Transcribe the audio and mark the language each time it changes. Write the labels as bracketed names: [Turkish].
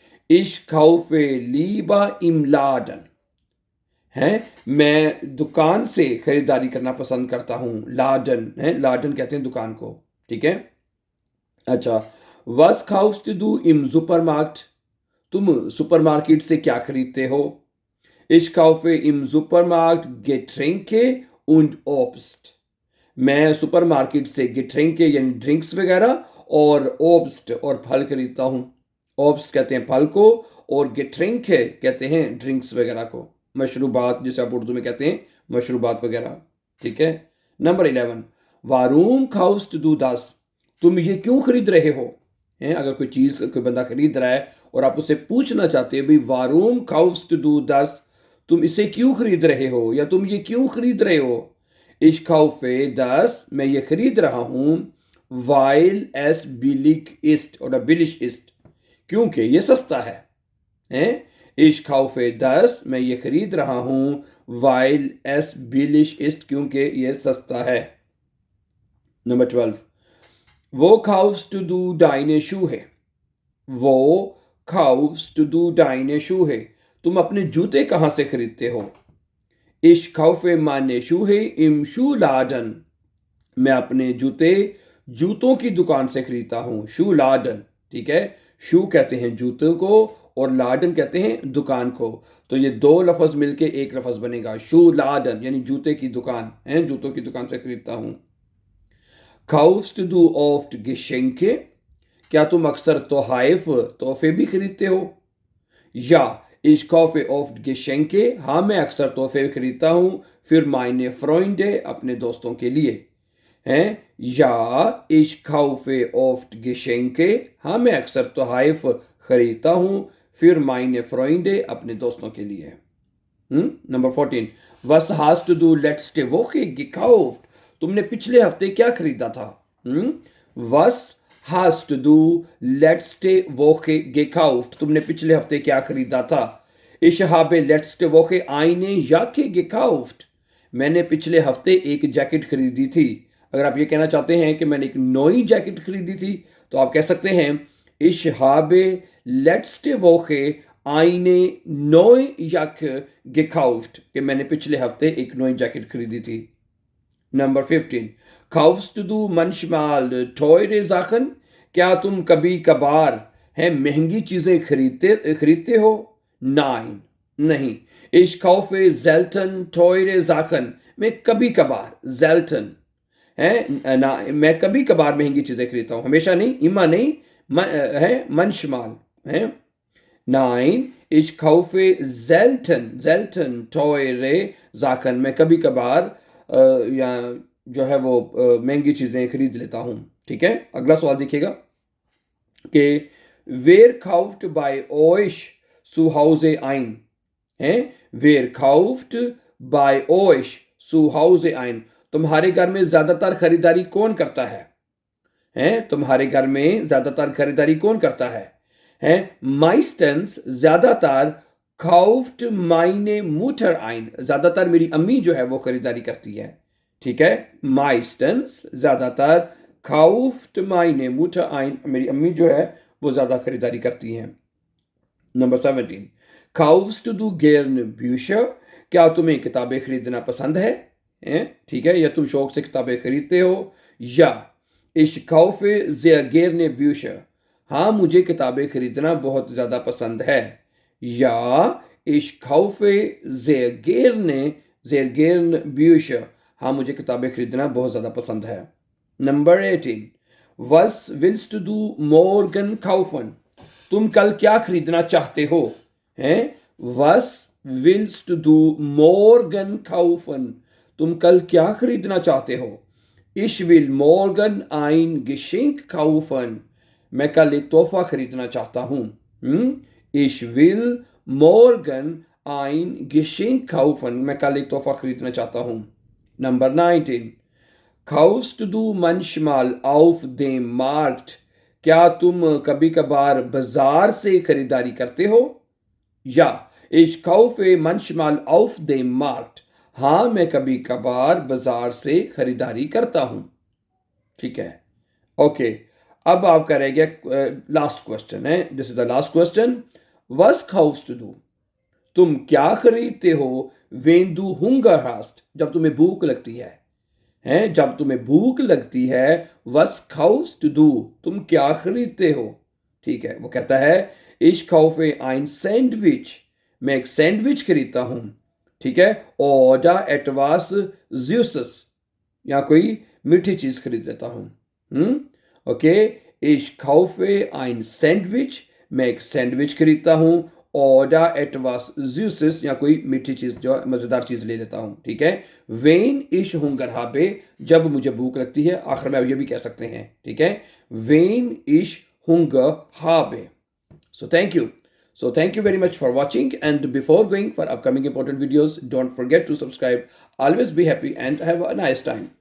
[German] Ich kaufe lieber im Laden. [Hindi] है. मैं दुकान से खरीदारी करना पसंद करता हूँ. लाडन है. लाडन कहते हैं दुकान को. ठीक है. अच्छा. [German] Was kaufst du im Supermarkt? [Hindi] तुम सुपरमार्केट से क्या खरीदते हो? [German] Ich kaufe im Supermarkt Getränke und Obst. [Hindi] मैं सुपरमार्केट से Getränke यानी ड्रिंक्स वगैरह और Obst और फल खरीदता हूँ. Obst कहते हैं फल को और Getränke कहते हैं ड्रिंक्स वगैरह को. मशरूबात जिसे आप उर्दू में कहते हैं मशरूबात वगैरह. ठीक है. Number 11. [German] Warum kaufst du das? [Hindi] तुम ये क्यों खरीद रहे हो? अगर कोई चीज कोई बंदा खरीद रहा है और आप उससे पूछना चाहते हो भाई [German] वारूम काउफ्स्ट डू दस. [Hindi] तुम इसे क्यों खरीद रहे हो या तुम ये क्यों खरीद रहे हो? [German] इश काउफे दस. [Hindi] मैं ये खरीद रहा हूं. [German] वाइल एस बिलिक इस्ट और बिलिश इस्ट. [Hindi] क्योंकि ये सस्ता है. [German] इश काउफे दस. [Hindi] मैं ये खरीद रहा हूं. [German] वाइल एस बिलिश इस्ट. [Hindi] क्योंकि ये सस्ता है. Number 12. [German] Wo kaufst du deine Schuhe? Wo kaufst du deine Schuhe? [Hindi] तुम अपने जूते कहाँ से खरीदते हो? [German] Ich kaufe meine Schuhe im Schuhladen. [Hindi] मैं अपने जूते जूतों की दुकान से खरीदता हूँ. शूलाडन. ठीक है. शू कहते हैं जूतों को और लाडन कहते हैं दुकान को. तो ये 2 लफ्ज मिलके एक लफ्ज बनेगा. शूलाडन यानी जूते की दुकान है. जूतों की दुकान से खरीदता हूँ. [German] Kaufst du oft Geschenke? [Hindi] क्या तुम अक्सर तोहफे भी खरीदते हो? या [German] Ich kaufe oft Geschenke, [Hindi] हाँ मैं अक्सर तोहफे खरीदता हूँ. [German] Für meine Freunde, [Hindi] अपने दोस्तों के लिए. हैं? [German] Ja, ich kaufe oft Geschenke, [Hindi] हाँ मैं अक्सर तोहफ खरीदता हूँ. [German] Für meine Freunde, [Hindi] अपने दोस्तों के लिए. [English] Number 14. [German] Was hast du letzte Woche gekauft? [Hindi] तुमने पिछले हफ्ते क्या खरीदा था? [German] Was hast du letzte Woche gekauft? [Hindi] तुमने पिछले हफ्ते क्या खरीदा था? [German] Ich habe letzte Woche eine Jacke gekauft. [Hindi] मैंने पिछले हफ्ते एक जैकेट खरीदी थी. अगर आप ये कहना चाहते हैं कि मैंने एक नई जैकेट खरीदी थी तो आप कह सकते हैं [German] Ich habe letzte Woche eine neue Jacke gekauft. [Hindi] कि मैंने पिछले हफ्ते एक नई जैकेट खरीदी थी. [English] Number 15. [German] Kaufst du manchmal teure Sachen? [Hindi] क्या तुम कभी कभार है महंगी चीजें खरीदते हो? [German] Nein, [Hindi] नहीं. [German] Ich kaufe selten teure Sachen. [Hindi] मैं कभी कभार [German] selten [Hindi] है ना, मैं कभी कभार महंगी चीजें खरीदता हूँ, हमेशा नहीं. इमा नहीं है, [German] manchmal [Hindi] है. [German] Nein, ich kaufe selten teure Sachen. [Hindi] मैं कभी कभार या जो है वो महंगी चीजें खरीद लेता हूँ. ठीक है, अगला सवाल देखिएगा कि [German] wer kauft bei euch zu Hause ein? [Hindi] हैं? [German] Wer kauft bei euch zu Hause ein? [Hindi] तुम्हारे घर में ज्यादातर खरीदारी कौन करता है? हैं? तुम्हारे घर में ज्यादातर खरीदारी कौन करता है? हैं? [German] Meistens [Hindi] ज्यादातर [German] kauft meine Mutter ein. [Hindi] ज्यादातर मेरी अम्मी जो है वो खरीदारी करती है. ठीक है, [German] Meistens [Hindi] ज्यादातर [German] kauft meine Mutter ein. [Hindi] मेरी अम्मी जो है वो ज्यादा खरीदारी करती हैं. [English] Number 17. [German] Kaufst du gerne Bücher? [Hindi] क्या तुम्हें किताबें खरीदना पसंद है? ठीक है, या तुम शौक से किताबें खरीदते हो? [German] या ich kaufe sehr gerne Bücher. [Hindi] हाँ मुझे किताबें खरीदना बहुत ज़्यादा पसंद है. [German] या ich kaufe sehr gerne Bücher. [Hindi] हाँ मुझे किताबें खरीदना बहुत ज़्यादा पसंद है. [English] Number 18. [German] Was willst du morgen kaufen? [Hindi] तुम कल क्या खरीदना चाहते हो? हैं? [German] Was willst du morgen kaufen? [Hindi] तुम कल क्या खरीदना चाहते हो? [German] Ich will morgen ein Geschenk kaufen. [Hindi] मैं कल एक तोहफा खरीदना चाहता हूँ. [German] Ich will morgen ein Geschenk kaufen. [Hindi] मैं कल एक तोहफा खरीदना चाहता हूँ. [English] Number 19. [German] Kaufst du manchmal auf dem Markt? [Hindi] क्या तुम कभी कभार बाजार से खरीदारी करते हो? [German] या ich kaufe manchmal auf dem Markt. [Hindi] हाँ मैं कभी कभार बाजार से खरीदारी करता हूं. ठीक है, ओके. अब आपका रह गया लास्ट क्वेश्चन है. [English] This is the last question. [German] Was kaufst du? [Hindi] तुम क्या खरीदते हो? [German] Wenn du Hunger hast, [Hindi] जब तुम्हें भूख लगती है. हैं? जब तुम्हें भूख लगती है. [German] Was kaufst du? [Hindi] तुम क्या खरीदते हो? ठीक है, वो कहता है [German] Ich kaufe ein Sandwich. [Hindi] मैं एक सैंडविच खरीदता हूं. ठीक है, [German] oder etwas Süßes, [Hindi] या कोई मीठी चीज खरीद लेता हूं. Okay, [German] ich kaufe ein Sandwich. [Hindi] मैं एक सैंडविच खरीदता हूं. [German] oder etwas Süßes, [Hindi] या कोई मीठी चीज जो मजेदार चीज ले लेता हूं. ठीक है, [German] wenn ich Hunger habe, [Hindi] जब मुझे भूख लगती है. आखिर में ये भी कह सकते हैं. ठीक है, [German] wenn ich Hunger habe. [English] So thank you. So thank you very much for watching, and before going for upcoming important videos, don't forget to subscribe. Always be happy and have a nice time.